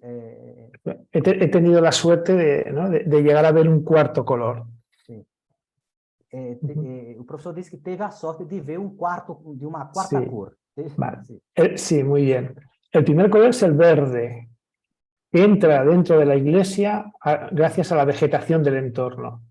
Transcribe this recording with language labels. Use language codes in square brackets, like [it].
[es] He tenido la suerte de llegar a ver un cuarto color. [pt] Sim. O professor disse que teve a sorte de ver uma quarta [es] Sí. [pt] cor. [es] Vale. Sí. Sí, muy bien. El primer color es el verde, que entra dentro de la iglesia gracias a la vegetación del entorno.